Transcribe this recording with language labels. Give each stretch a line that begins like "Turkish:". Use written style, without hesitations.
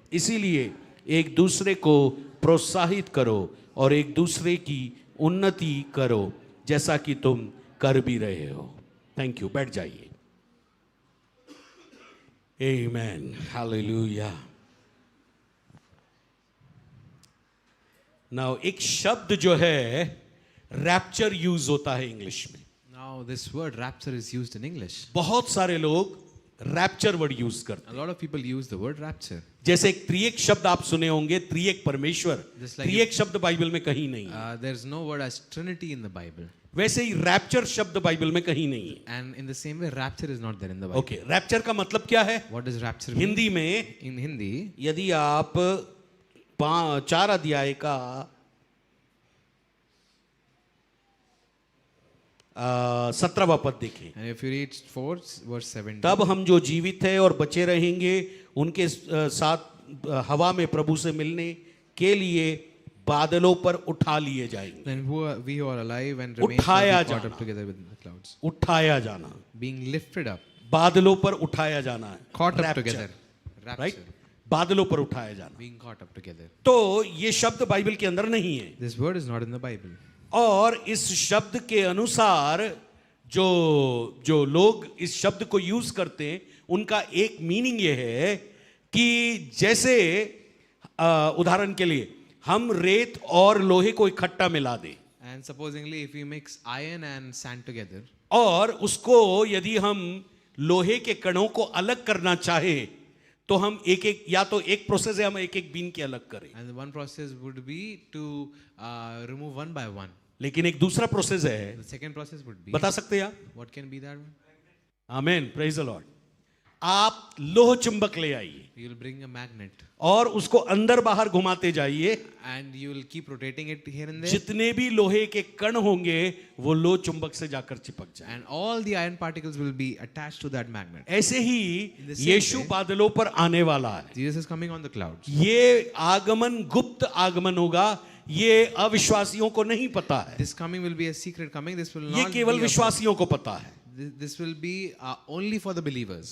Hindi: इसीलिए एक दूसरे को प्रोत्साहित करो और एक दूसरे की उन्नति करो, जैसा कि तुम कर भी रहे हो।
English: Thank you.
Hindi: बैठ जाइए। आमेन, हालेलुया।
English: now
Hindi: एक शब्द जो है रैप्चर यूज होता है इंग्लिश में।
English: Now this word rapture is used in English.
Hindi: बहुत सारे लोग रैप्चर वर्ड यूज करते
English: A lot of people use the word rapture.
Hindi: जैसे एक त्रिएक शब्द आप सुने होंगे, त्रिएक परमेश्वर।
English: Just like
Hindi: त्रिएक शब्द बाइबल में कहीं नहीं है।
English: There's no word as Trinity in the Bible.
Hindi: वैसे ही रैप्चर शब्द बाइबल में कहीं नहीं है।
English: And in the same way, rapture is not there in the Bible.
Hindi: Okay, rapture का मतलब क्या है?
English: What does rapture mean?
Hindi: Hindi में
English: In Hindi,
Hindi: यदि आप 4 अध्याय का 17वां पद देखें,
English: and if you read 4 verse 17,
Hindi: तब हम जो जीवित है और बचे रहेंगे उनके साथ हवा में प्रभु से मिलने के लिए बादलों पर उठा लिए जाएंगे।
English: then we who are alive and remain shall
Hindi: उठाया
English: be caught
Hindi: जाना।
English: up together with the clouds,
Hindi: उठाया जाना,
English: being lifted up,
Hindi: बादलों पर उठाया जाना है।
English: caught up Rapture, together, rapture, right?
Hindi: बादलों पर उठाया जाना।
English: being caught up together.
Hindi: तो ये शब्द बाइबल के अंदर नहीं है,
English: This word is not in the Bible.
Hindi: और इस शब्द के अनुसार जो लोग इस शब्द को यूज करते हैं उनका एक मीनिंग ये है कि जैसे उदाहरण के लिए हम रेत और लोहे को इकट्ठा मिला दें,
English: And supposingly, if we mix iron and sand together,
Hindi: और उसको यदि हम लोहे के कणों को अलग करना चाहे तो हम एक या तो एक प्रोसेस है, हम एक बीन के अलग करें,
English: and the one process would be to remove one by one.
Hindi: लेकिन एक दूसरा प्रोसेस है,
English: The second process would be,
Hindi: बता सकते हैं आप?
English: what can be that one?
Hindi: Amen,
English: Praise the lord.
Hindi: आप लोह चुंबक ले आइए
English: You will bring a magnet
Hindi: और उसको अंदर बाहर घुमाते जाइए,
English: and you will keep rotating it here and there,
Hindi: जितने भी लोहे के कण होंगे वो लोह चुंबक से जाकर चिपक जाए।
English: and all the iron particles will be attached to that magnet.
Hindi: ऐसे ही
English: In the same
Hindi: Yeshu
English: way,
Hindi: बादलों पर आने वाला है।
English: Jesus is coming on the clouds.
Hindi: ये आगमन गुप्त आगमन होगा, ये अविश्वासियों को नहीं पता है,
English: This coming will be a secret coming. This will
Hindi: ये
English: not
Hindi: केवल
English: be
Hindi: विश्वासियों को पता है।
English: this will be only for the believers.